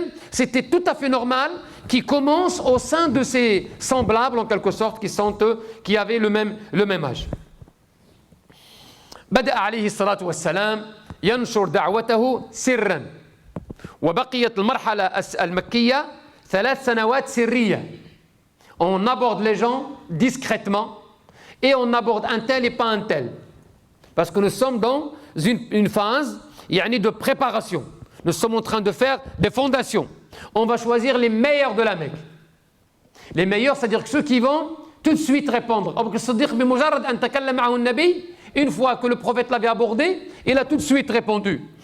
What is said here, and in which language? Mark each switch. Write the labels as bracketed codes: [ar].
[fr] C'était tout à fait normal qu'il commence au sein de ses semblables, en quelque sorte, qui avaient le même âge. [ar] بدأ عليه الصلاة والسلام ينشر دعوته سرا وبقيت المرحلة المكية 3 سنوات سرية. [fr] On aborde les gens discrètement et on aborde un tel et pas un tel. Parce que nous sommes dans une phase de préparation. Nous sommes en train de faire des fondations. On va choisir les meilleurs de la Mecque. Les meilleurs, c'est-à-dire que ceux qui vont tout de suite répondre. Une fois que le prophète l'avait abordé, il a tout de suite répondu.